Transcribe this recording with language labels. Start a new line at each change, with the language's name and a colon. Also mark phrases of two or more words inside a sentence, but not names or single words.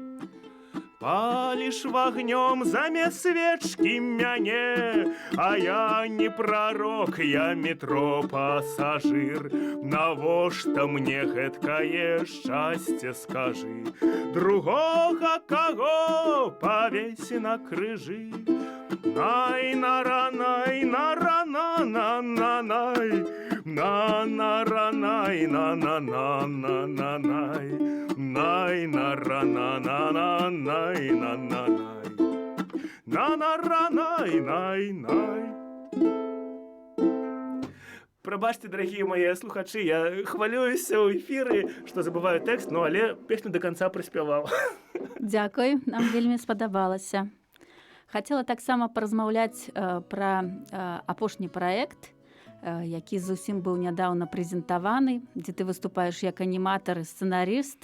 Belarusian: Паліш вагнём замест свечкі мяне, а я не прарок, я метро-пасажыр. Навошта мне гэткае шчасце, скажы? Другога каго павесь на крыжы? Най-на-ра-най, на-ра-на-на-на-най, на-на-ра-най, на-на-на-на-на-най, най-на-ра-на-на-на-най, на-на-най, на-на-ра-най-най-най. Прабачце, дарагія мае слухачы, я хвалююся ў эфіры, што забываю тэкст, але песню да канца праспяваў. Дзякуй, нам вельмі спадабалася. Хацела таксама паразмаўляць пра апошні праект, які зусім быў нядаўна прэзентаваны, дзе ты выступаеш як аніматар і сцэнарыст.